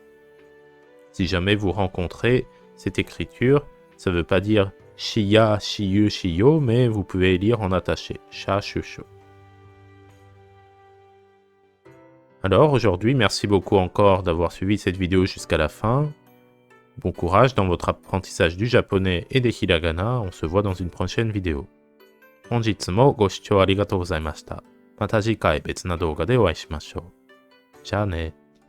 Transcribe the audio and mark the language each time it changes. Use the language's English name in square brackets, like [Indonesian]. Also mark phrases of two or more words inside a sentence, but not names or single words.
[French] Si jamais vous rencontrez cette écriture, ça ne veut pas dire shi-ya, shi-yu, shi-yo, mais vous pouvez lire en attaché, sha, shu, sho. Alors aujourd'hui, merci beaucoup encore d'avoir suivi cette vidéo jusqu'à la fin. Bon courage dans votre apprentissage du japonais et des hiragana, on se voit dans une prochaine vidéo. [Japanese] 本日もご視聴ありがとうございました。また次回別な動画でお会いしましょう。じゃあね。